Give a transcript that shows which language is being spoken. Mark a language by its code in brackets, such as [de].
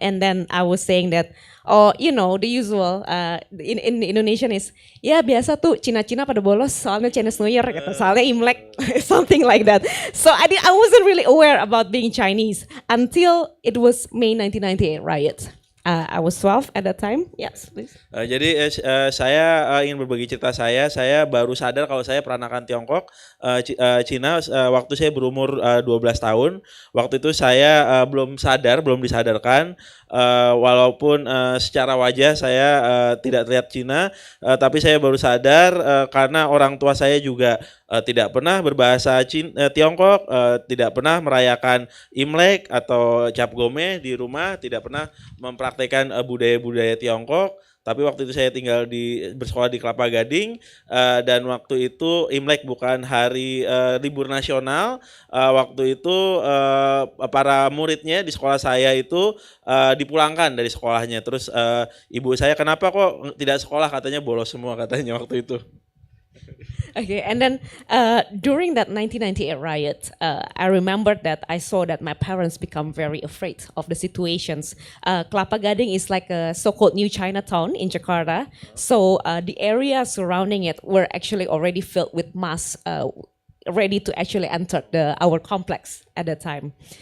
[en] And then I was saying that, oh, the usual in Indonesian is, [id] ya biasa tuh Cina-Cina pada bolos soalnya [en] Chinese New Year, [id] soalnya Imlek, [en] something like that. So I wasn't really aware about being Chinese until it was May 1998 riot. I was 12 at that time. Yes, please. [id] Jadi saya ingin berbagi cerita saya. Saya baru sadar kalau saya peranakan Tiongkok, Cina waktu saya berumur 12 tahun. Waktu itu saya belum disadarkan. Walaupun secara wajah saya tidak terlihat Cina, tapi saya baru sadar karena orang tua saya juga tidak pernah berbahasa Tiongkok, tidak pernah merayakan Imlek atau Cap Gome di rumah, tidak pernah mempraktikkan budaya-budaya Tiongkok. Tapi waktu itu saya bersekolah di Kelapa Gading, dan waktu itu Imlek bukan hari libur nasional. Waktu itu para muridnya di sekolah saya itu dipulangkan dari sekolahnya. Terus ibu saya, kenapa kok tidak sekolah, katanya bolos semua katanya waktu itu. [en] Okay, and then during that 1998 riot, I remembered that I saw that my parents become very afraid of the situations. Kelapa Gading is like a so-called new Chinatown in Jakarta. So the area surrounding it were actually already filled with mass, ready to actually enter our complex at the time.